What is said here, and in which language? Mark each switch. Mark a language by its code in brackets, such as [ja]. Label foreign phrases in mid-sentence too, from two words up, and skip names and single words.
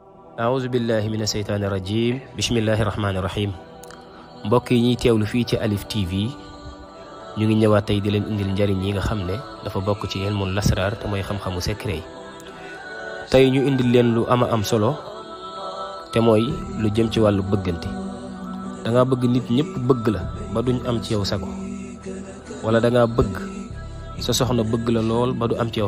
[ar] أعوذ بالله من الشيطان الرجيم بسم الله الرحمن الرحيم [wo] mbokk yi ñuy teewlu fii ci Alif TV ñu ngi ñëwaat tey di leen indil njariñ yi nga xam ne dafa bokk ci [ar] علم الأسرار [wo] te mooy xam-xamu secret yi tey ñu indil leen lu ama am solo te mooy lu jëm ci wàllu bëggante da nga bëgg nit ñëpp bëgg la ba duñ am ci yow sago wala da nga bëgg sa soxna bëgg la lool ba du am ci yow